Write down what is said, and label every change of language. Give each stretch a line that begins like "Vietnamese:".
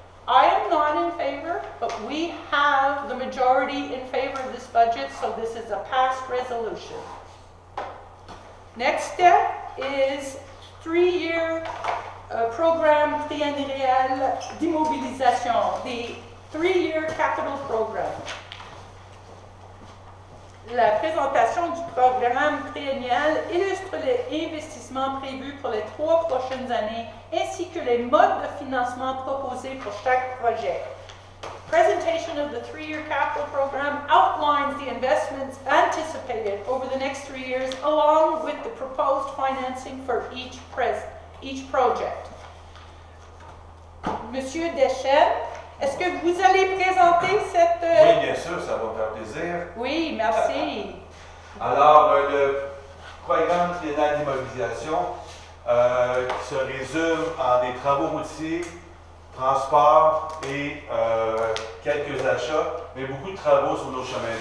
English: I am not in favor, but we have the majority in favor of this budget, so this is a passed resolution. Next step is 3-year
French: programme triennial d'immobilisation,
English: the 3-year capital program.
French: La présentation du programme triennial illustre les investissements prévus pour les 3 prochaines années ainsi que les modes de financement proposés pour chaque projet.
English: Presentation of the 3-year capital program outlines the investments anticipated over the next 3 years along with the proposed financing for each project.
French: Monsieur Deschênes, est-ce que vous allez présenter cette... Oui, bien sûr, ça va me faire plaisir. Oui, merci. Alors, le programme triennal d'immobilisation qui se résume en des travaux routiers, transports et quelques achats, mais beaucoup de travaux sur nos chemins.